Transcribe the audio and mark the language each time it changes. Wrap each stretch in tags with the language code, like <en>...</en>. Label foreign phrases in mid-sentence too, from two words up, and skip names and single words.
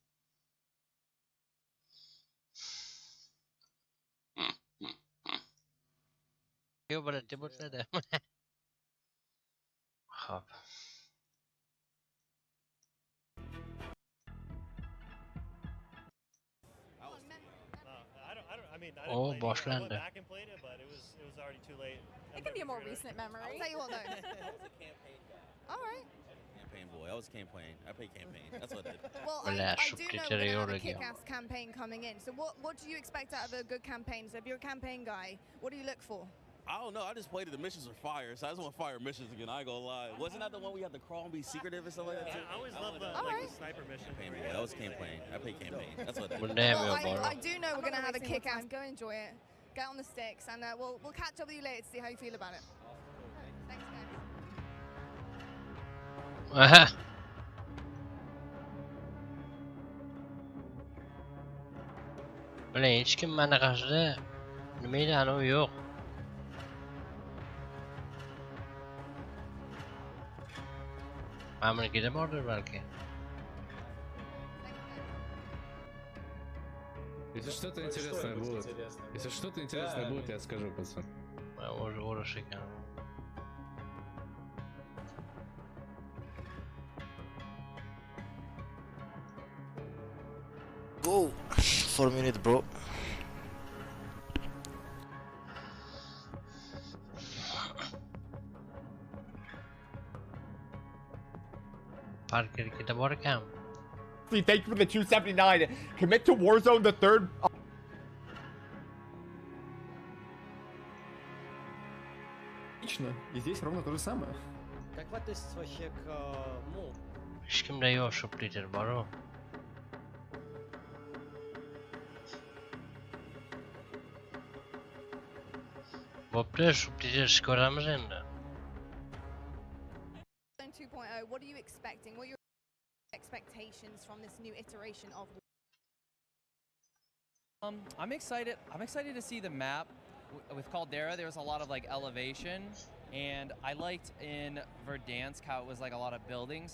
<uz>Yo'q bo'ladi, bo'lsa-da. Xo'p. Oh, boshlandi.</uz> <en>It can be a more recent memory. I'll tell you what though. All right. Campaign boy. I was campaign. I played campaign. That's what I did. Well, Well, I do know we're gonna have a superiore kick-ass campaign coming in. So what do you expect out of a good campaign? So if you're a campaign guy, what do you look for? I don't know. I just played it. The missions were fire, so I just want fire missions again. I ain't gonna lie. Wasn't that the one we had to crawl and be secretive or something like that? I always love the, the sniper mission. Campaign boy. I was campaign. I played campaign. That's what I did. Well, I do know we're gonna have a kick-ass. Go enjoy it. Get on the sticks, and we'll catch up with you later to see how you feel about it. Thanks, guys. Aha.</en> <uz>Bilan hech kim mana qarshida nima edi anavi yo'q. Ma'murnikida bordir balki.</uz> <ru>Если что-то интересное будет, если что-то интересное будет, я скажу, пацан.</ru> <uz>Уже urush ekan.</uz> <en>Go for a minute, bro.</en> <uz>Parkernikida bor ekan.</uz> <en>Thank you for the 279. Commit to Warzone the third.</en> <ru>Точно. И здесь ровно то же самое. Как вы относитесь вообще к</ru> <uz>Hech kimda yo'q shupliter boru. Bo'pti, shupliter ko'ramiz endi.</uz> <en>2.0, what are you expecting? What are your expectations from this new iteration of I'm excited to see the map. With Caldera, there was a lot of like elevation, and I liked in Verdansk how it was like a lot of buildings.</en>